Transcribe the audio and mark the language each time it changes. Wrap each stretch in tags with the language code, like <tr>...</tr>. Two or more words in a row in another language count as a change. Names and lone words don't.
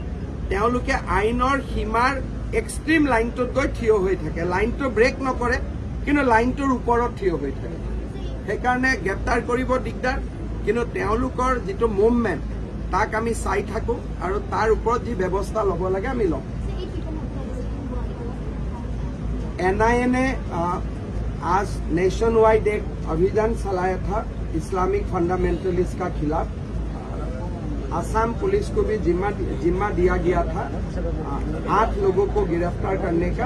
<as>তেওঁলোকে আইনৰ সীমাৰ এক্সট্ৰিম লাইনটোত গৈ থিয় হৈ থাকে। লাইনটো ব্ৰেক নকৰে, কিন্তু লাইনটোৰ ওপৰত থিয় হৈ থাকে। সেইকাৰণে গ্ৰেপ্তাৰ কৰিব দিগদাৰ, কিন্তু তেওঁলোকৰ যিটো মুভমেণ্ট তাক আমি চাই থাকো আৰু তাৰ ওপৰত যি ব্যৱস্থা ল'ব লাগে আমি লওঁ।</as> <hi>NIA ने आज</hi> <en>nation wide</en> <hi>एक अभियान चलाया था</hi> <en>Islamic fundamentalist</en> <hi>का खिलाफ। आसाम पुलिस को भी जिम्मा दिया गया था 8 लोगों को गिरफ्तार करने का।</hi>